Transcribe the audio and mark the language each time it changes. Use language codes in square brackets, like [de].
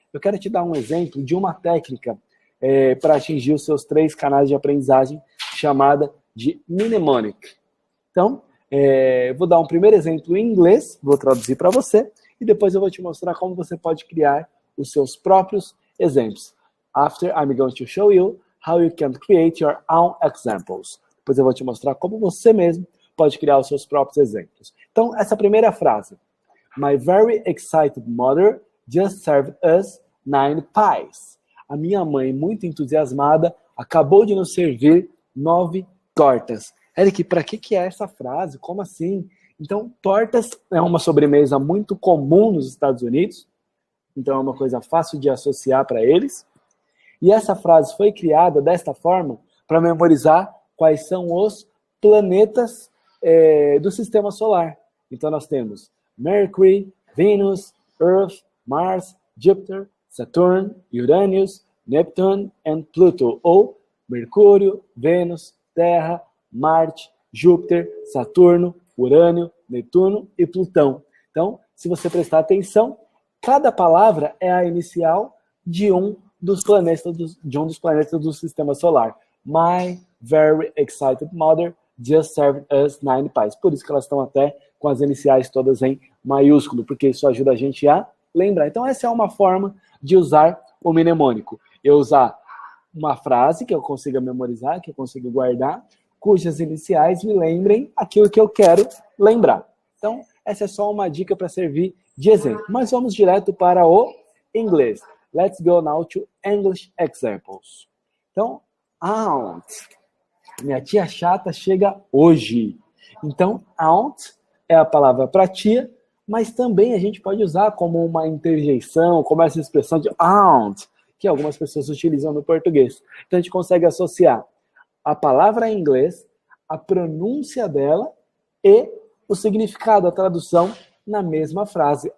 [pt] Eu quero te dar um exemplo de uma técnica para atingir os seus 3 canais de aprendizagem, chamada de mnemonic. Então, vou dar um primeiro exemplo em inglês, vou traduzir para você, e depois eu vou te mostrar como você pode criar os seus próprios exemplos. [en] After, I'm going to show you how you can create your own examples. [pt] Depois eu vou te mostrar como você mesmo pode criar os seus próprios exemplos. Então, essa primeira frase. [en] My very excited mother just served us 9 pies. [pt] A minha mãe, muito entusiasmada, acabou de nos servir 9 tortas. Eric, para que é essa frase? Como assim? Então, tortas é uma sobremesa muito comum nos Estados Unidos. Então, é uma coisa fácil de associar para eles. E essa frase foi criada desta forma para memorizar quais são os planetas do sistema solar. Então, nós temos [en] Mercury, Venus, Earth, Mars, Júpiter, Saturn, Uranus, Neptune and Pluto, [pt] ou Mercúrio, Vênus, Terra, Marte, Júpiter, Saturno, Urânio, Netuno e Plutão. Então, se você prestar atenção, cada palavra é a inicial de um dos planetas do sistema solar. [en] My very excited mother just served us 9 pies. [pt] Por isso que elas estão até com as iniciais todas em maiúsculo, porque isso ajuda a gente a lembrar. Então, essa é uma forma de usar o mnemônico. Eu usar uma frase que eu consiga memorizar, que eu consiga guardar, cujas iniciais me lembrem aquilo que eu quero lembrar. Então, essa é só uma dica para servir de exemplo. Mas vamos direto para o inglês. [en] Let's go now to English examples. [pt] Então, aunt. Minha tia chata chega hoje. Então, aunt é a palavra para tia, mas também a gente pode usar como uma interjeição, como essa expressão de aunt, que algumas pessoas utilizam no português. Então, a gente consegue associar a palavra em inglês, a pronúncia dela e o significado, a tradução na mesma frase.